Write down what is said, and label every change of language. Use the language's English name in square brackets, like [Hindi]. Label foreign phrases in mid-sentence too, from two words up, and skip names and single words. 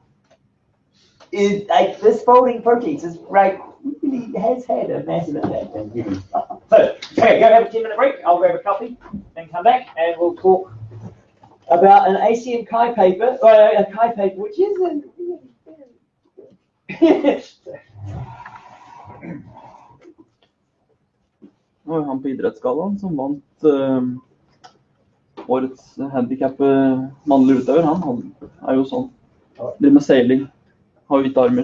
[English] Like this folding proteins is right, really has had a massive impact on humans. So, okay, go have a 10-minute break. I'll grab a coffee and come back and we'll talk about an ACM Chi paper, or a Chi paper, which is [Norwegian] Nå er han på idrettsgallaen som vant årets handicap mannlig utøver. Han er jo sånn. Driver med seiling. Har hvite armer.